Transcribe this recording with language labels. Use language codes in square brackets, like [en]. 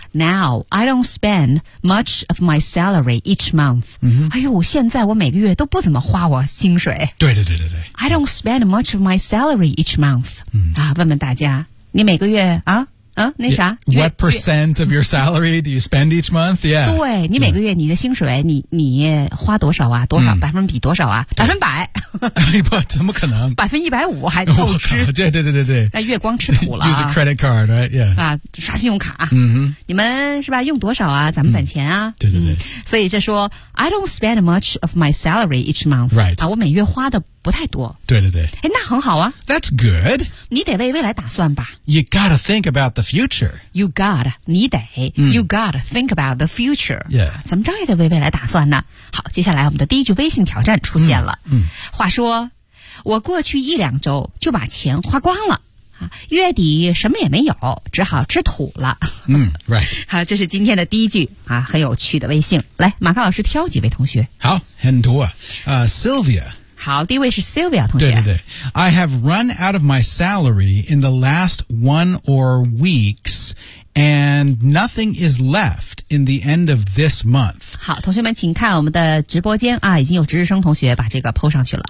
[en] Now, I don't spend much of my salary each month.、 [zh] 哎呦，现在我每个月都不怎么花我薪水。对对对对对。 [en] I don't spend much of my salary each month.、 [zh] 问问大家，你每个月啊？那啥 [en] What percent of your salary do you spend each month? Yeah. [zh] 对，你每个月你的薪水你花多少啊？多少百分比多少啊？百分百。不，怎么可能？ 150%还透支。对。那月光吃苦了。 [en] Use a credit card, right? Yeah. [zh] 啊，刷信用卡。嗯哼。你们是吧？用多少啊？咱们攒钱啊。对。所以就说 [en] ,I don't spend much of my salary each month. Right. [zh] 啊，我每月花的不太多。对。诶，那很好啊。 [en] That's good. [zh] 你得为未来打算吧。 [en] You gotta think about the future. You gotta, [zh] 你得。 [en] You gotta think about the future. Yeah. [zh] 怎么着也得为未来打算呢。好，接下来我们的第一句微信挑战出现了。话说，我过去一两周就把钱花光了。月底什么也没有，只好吃土了。 [en] Right. [zh] 好，这是今天的第一句啊，很有趣的微信。来，马克老师挑几位同学。好，很多啊。Sylvia. 好，第一位是 Sylvia 同学。对。 [en] I have run out of my salary in the last one or weeks, and nothing is left in the end of this month. [zh] 好，同学们请看我们的直播间啊，已经有值日生同学把这个 PO 上去了。